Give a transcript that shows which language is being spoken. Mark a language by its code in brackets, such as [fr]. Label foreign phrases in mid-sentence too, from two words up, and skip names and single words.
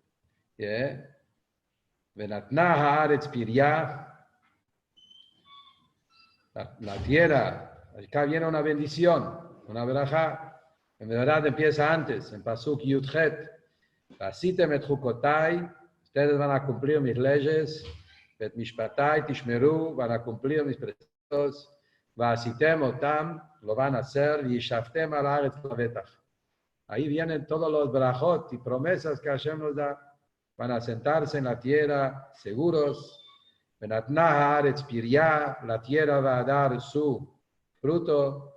[he] ונתנה הארץ פריה, [es] la tierra, acá viene una bendición, una verajá, en verdad empieza antes, en [he] פסוק י"ח, ועשיתם את חקתי, [es] ustedes van a cumplir mis leyes, [he] את משפטי תשמרו, [es] van a cumplir mis preceptos, [he] ועשיתם אתם, [es] lo van a hacer, y [he] ישבתם על הארץ לבטח. [es] Ahí vienen todos los berajot y promesas que Hashem nos da. Van a sentarse en la tierra seguros. La tierra va a dar su fruto.